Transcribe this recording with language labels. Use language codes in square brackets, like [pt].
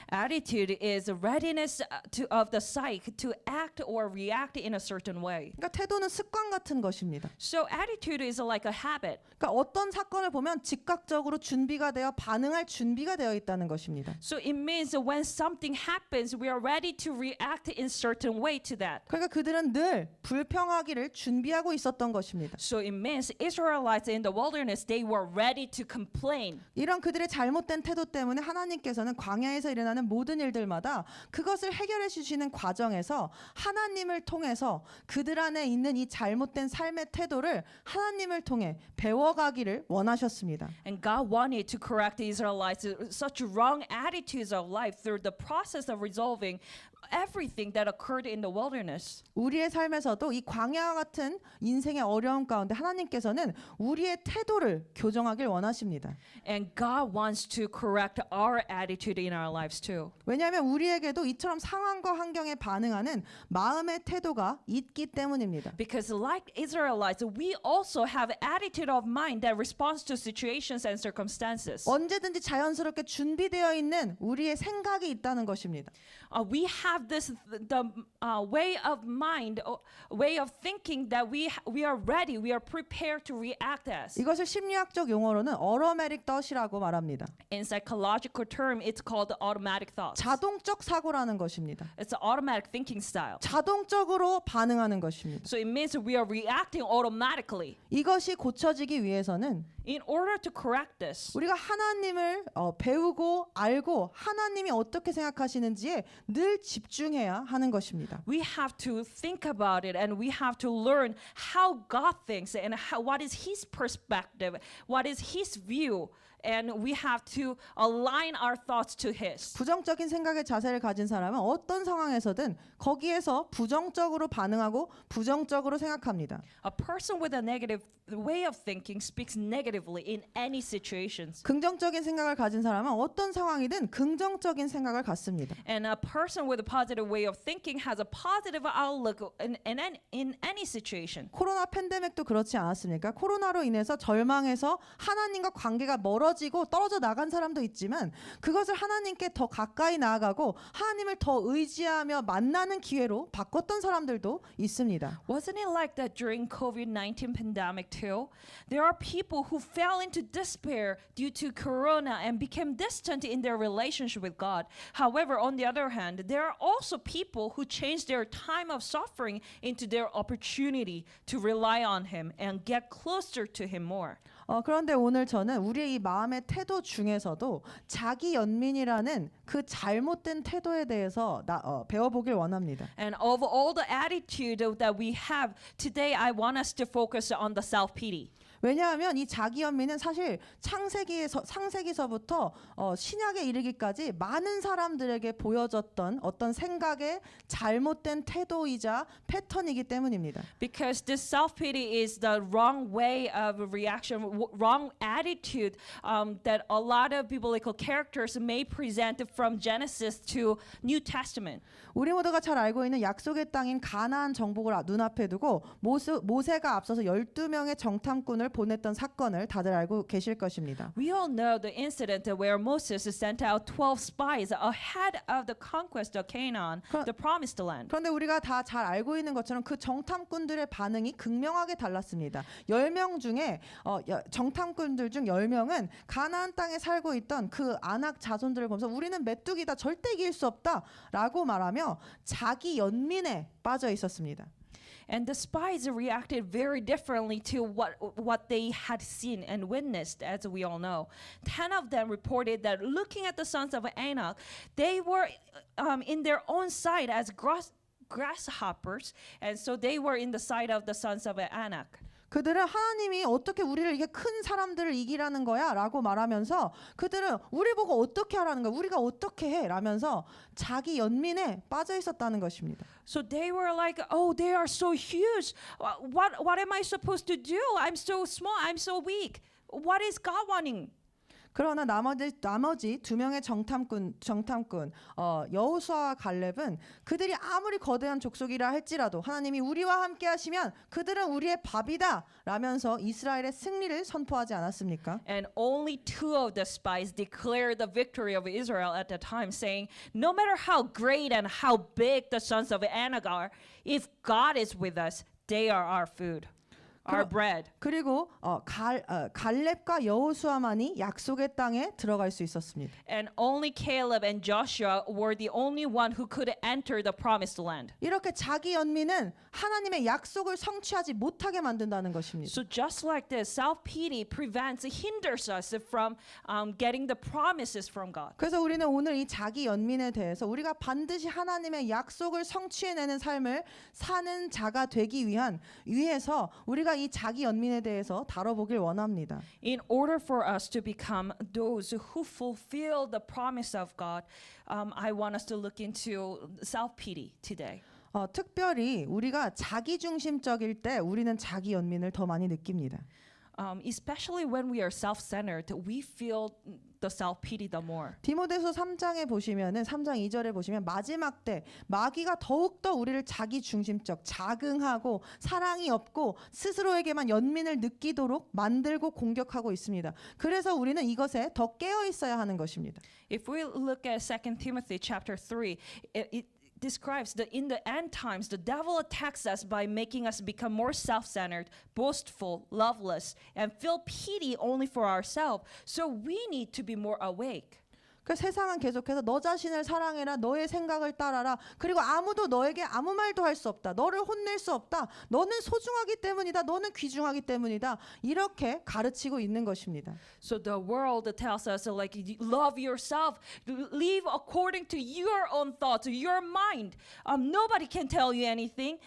[en] Attitude is a readiness of the psyche to act or react in a certain way. [ko] 그러니까 태도는 습관 같은 것입니다. [en] So attitude is like a habit. [ko] 그러니까 어떤 사건을 보면 즉각적으로 준비가 되어 반응할 준비가 되어 있다는 것입니다. [en] So it means that when something happens, we are ready to react in certain way to that. [ko] 그러니까 그들은 늘 불평하기를 준비하고 있었던 것입니다. [en] So it means Israelites in the wilderness, they were ready to complain. [ko] 이런 그들의 잘못된 태도 때문에 하나님께서는 광야에서 일어나는 모든 일들마다 그것을 해결해 주시는 과정에서 하나님을 통해서 그들 안에 있는 이 잘못된 삶의 태도를 하나님을 통해 배워가기를 원하셨습니다. [en] And God wanted to correct the Israelites such wrong attitudes of life through the process of resolving everything that occurred in the wilderness. [ko] 우리의 삶에서도 이 광야와 같은 인생의 어려움 가운데 하나님께서는 우리의 태도를 교정하길 원하십니다. [en] And God wants to correct our attitude in our lives too. [ko] 왜냐하면 우리에게도 이처럼 상황과 환경에 반응하는 마음의 태도가 있기 때문입니다. [en] Because like Israelites, we also have attitude of mind that responds to situations and circumstances. [ko] 언제든지 자연스럽게 준비되어 있는 우리의 생각이 있다는 것입니다. [en] We have this way of mind, way of thinking that we are ready, we are prepared to react as. [ko] 이것을 심리학적 용어로는 automatic thought이라고 말합니다. [en] In psychological term, it's called automatic thoughts. [ko] 자동적 사고라는 것입니다. [en] It's an automatic thinking style. [ko] 자동적으로 반응하는 것입니다. [en] So it means we are reacting automatically. [ko] 이것이 고쳐지기 위해서는 [en] In order to correct this, [ko] 우리가 하나님을 배우고 알고 하나님이 어떻게 생각하시는지에 늘 집중해야 하는 것입니다. [en] we have to think about it and we have to learn how God thinks and what is His perspective, what is His view. And we have to align our thoughts to His. [ko] 부정적인 생각의 자세를 가진 사람은 어떤 상황에서든 거기에서 부정적으로 반응하고 부정적으로 생각합니다. [en] A person with a negative way of thinking speaks negatively in any situations. [ko] 긍정적인 생각을 가진 사람은 어떤 상황이든 긍정적인 생각을 갖습니다. [en] And a person with a positive way of thinking has a positive outlook in any situation. [ko] 코로나 팬데믹도 그렇지 않았습니까? 코로나로 인해서 절망해서 하나님과 관계가 멀어지고 떨어져 나간 사람도 있지만 그것을 하나님께 더 가까이 나아가고 하나님을 더 의지하며 만나는 기회로 바꿨던 사람들도 있습니다. [en] Wasn't it like that during COVID-19 pandemic too? There are people who fell into despair due to corona and became distant in their relationship with God. However, on the other hand, there are also people who changed their time of suffering into their opportunity to rely on Him and get closer to Him more. [ko] 그런데 오늘 저는 우리의 이 마음의 태도 중에서도 자기 연민이라는 그 잘못된 태도에 대해서 배워보길 원합니다. [en] And of all the attitude that we have today, I want us to focus on the self-pity. [ko] 왜냐하면 이 자기 연민은 사실 창세기서부터 신약에 이르기까지 많은 사람들에게 보여졌던 어떤 생각의 잘못된 태도이자 패턴이기 때문입니다. [en] Because this self-pity is the wrong way of reaction, wrong attitude that a lot of biblical characters may present from Genesis to New Testament. [ko] 우리 모두가 잘 알고 있는 약속의 땅인 가나안 정복을 눈앞에 두고 모세가 앞서서 12명의 정탐꾼을 보냈던 사건을 다들 알고 계실 것입니다. [en] We all know the incident where Moses sent out 12 spies ahead of the conquest of Canaan, the promised land. [ko] 그런데 우리가 다 잘 알고 있는 것처럼 그 정탐꾼들의 반응이 극명하게 달랐습니다. 10명 중에 정탐꾼들 중 10명은 가나안 땅에 살고 있던 그 아낙 자손들을 보면서 우리는 메뚜기다 절대 이길 수 없다라고 말하며 자기 연민에 빠져 있었습니다. [en] And the spies reacted very differently to what they had seen and witnessed, as we all know. 10 of them reported that looking at the sons of Anak, they were in their own side as grasshoppers, and so they were in the side of the sons of Anak. [ko] 그들은 하나님이 어떻게 우리를 이게 큰 사람들을 이기라는 거야 라고 말하면서 그들은 우리 보고 어떻게 하라는 거야 우리가 어떻게 해 라면서 자기 연민에 빠져 있었다는 것입니다. [en] So they were like, oh, they are so huge. What am I supposed to do? I'm so small. I'm so weak. What is God wanting? [ko] 그러나 나머지 두 명의 정탐꾼 여호수아와 갈렙은 그들이 아무리 거대한 족속이라 할지라도 하나님이 우리와 함께 하시면 그들은 우리의 밥이다 라면서 이스라엘의 승리를 선포하지 않았습니까? [en] And only two of the spies declared the victory of Israel at the time, saying, no matter how great and how big the sons of Anak are, if God is with us, they are our food, our bread. [ko] 그리고 갈렙과 여호수아만이 약속의 땅에 들어갈 수 있었습니다. [en] And only Caleb and Joshua were the only one who could enter the promised land. [ko] 이렇게 자기 연민은 하나님의 약속을 성취하지 못하게 만든다는 것입니다. [en] So just like this, self-pity hinders us from getting the promises from God. [ko] 그래서 우리는 오늘 이 자기 연민에 대해서 우리가 반드시 하나님의 약속을 성취해내는 삶을 사는 자가 되기 위해서 우리가 이 자기 연민에 대해서 다뤄보길 원합니다. [en] In order for us to become those who fulfill the promise of God, I want us to look into self-pity today. [ko] 특별히 우리가 자기중심적일 때 우리는 자기 연민을 더 많이 느낍니다. [en] Especially when we are self-centered, we feel the self-pity the more. [ko] 디모데서 3장에 보시면은 3장 2절에 보시면 마지막 때 마귀가 더욱더 우리를 자기중심적, 자긍하고 사랑이 없고 스스로에게만 연민을 느끼도록 만들고 공격하고 있습니다. 그래서 우리는 이것에 더 깨어 있어야 하는 것입니다. [en] If we look at 2 Timothy chapter 3, it describes that in the end times, the devil attacks us by making us become more self-centered, boastful, loveless, and feel pity only for ourselves. So we need to be more awake. [ko] 그 세상은 계속해서 너 자신을 사랑해라, 너의 생각을 따라라, 그리고 아무도 너에게 아무 말도 할 수 없다, 너를 혼낼 수 없다, 너는 소중하기 때문이다, 너는 귀중하기 때문이다, 이렇게 가르치고 있는 것입니다. [en] So the world tells us like love yourself, live according to your own thoughts, your mind. Nobody can tell you anything.